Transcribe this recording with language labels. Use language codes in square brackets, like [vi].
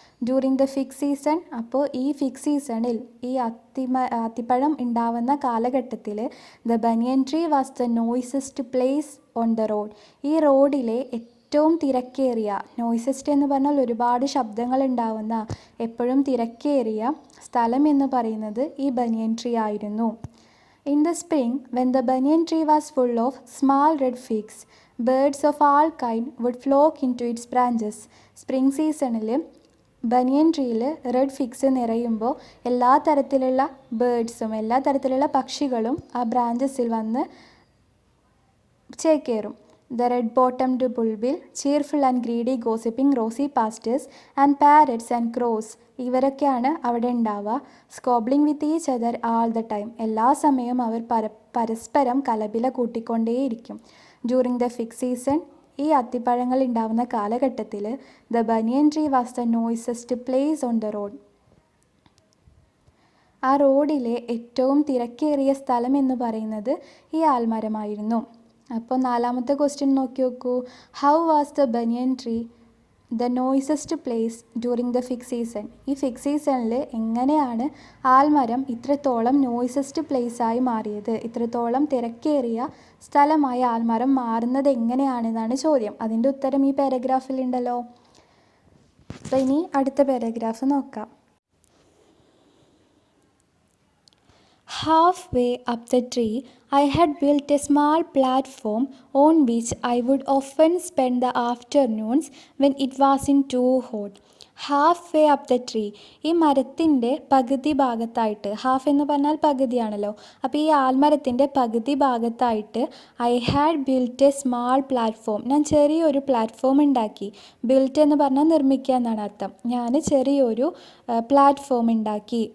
[en] during the fig season, [ml] അപ്പോൾ ഈ fig സീസണിൽ ഈ അത്തിപ്പഴം ഉണ്ടാവുന്ന കാലഘട്ടത്തിൽ [en] The banyan tree was the noisiest place on the road. [ml] ഈ റോഡിലെ ഏറ്റവും തിരക്കേറിയ, നോയ്സസ്റ്റ് എന്ന് പറഞ്ഞാൽ ഒരുപാട് ശബ്ദങ്ങൾ ഉണ്ടാവുന്ന, എപ്പോഴും തിരക്കേറിയ സ്ഥലം എന്ന് പറയുന്നത് ഈ ബനിയൻ ട്രീ ആയിരുന്നു. [en] In the spring, when the banyan tree was full of small red figs, birds of all kind would flock into its branches. [ml] Spring സീസണിൽ ബനിയൻ ട്രീയിൽ റെഡ് ഫിഗ്സ് നിറയുമ്പോൾ എല്ലാ തരത്തിലുള്ള ബേർഡ്സും എല്ലാ തരത്തിലുള്ള പക്ഷികളും ആ ബ്രാഞ്ചസിൽ വന്ന് ചേക്കേറും. [en] The red-bottomed bulbul, cheerful and greedy gossiping rosy pastures and parrots and crows, [ml] ഇവരൊക്കെയാണ് അവിടെ ഉണ്ടാവുക. [en] squabbling with each other all the time, [ml] എല്ലാ സമയവും അവർ പരസ്പരം കലപില കൂട്ടിക്കൊണ്ടേയിരിക്കും. [en] during the fig season, [ml] ഈ അത്തിപ്പഴങ്ങൾ ഉണ്ടാവുന്ന കാലഘട്ടത്തിൽ [en] The banyan tree was the noisiest place on the road. [ml] ആ റോഡിലെ ഏറ്റവും തിരക്കേറിയ സ്ഥലം എന്ന് പറയുന്നത് ഈ ആൽമരമായിരുന്നു. അപ്പോൾ 4ാമത്തെ ക്വസ്റ്റ്യൻ നോക്കി നോക്കൂ. [en] How was the banyan tree the noisiest place during the fig season? [ml] ഈ ഫിഗ് സീസണിൽ എങ്ങനെയാണ് ആൽമരം ഇത്രത്തോളം നോയ്സസ്റ്റ് പ്ലേസായി മാറിയത്? ഇത്രത്തോളം തിരക്കേറിയ സ്ഥലമായ ആൽമരം മാറുന്നത് എങ്ങനെയാണെന്നാണ് ചോദ്യം. അതിൻ്റെ ഉത്തരം ഈ പാരഗ്രാഫിലുണ്ടല്ലോ. അപ്പോൾ ഇനി അടുത്ത പാരഗ്രാഫ് നോക്കാം. [en] Halfway up the tree, I had built a small platform on which I would often spend the afternoons when it wasn't too hot. Halfway up the tree, [ml] ഈ മരത്തിൻ്റെ പകുതി ഭാഗത്തായിട്ട്, ഹാഫ് എന്ന് പറഞ്ഞാൽ പകുതിയാണല്ലോ, അപ്പോൾ ഈ ആൽമരത്തിൻ്റെ പകുതി ഭാഗത്തായിട്ട് [en] I had built a small platform, [ml] ഞാൻ ചെറിയൊരു പ്ലാറ്റ്ഫോം ഉണ്ടാക്കി. ബിൽറ്റ് എന്ന് പറഞ്ഞാൽ നിർമ്മിക്കുക എന്നാണ് അർത്ഥം. ഞാൻ ചെറിയൊരു പ്ലാറ്റ്ഫോം ഉണ്ടാക്കി.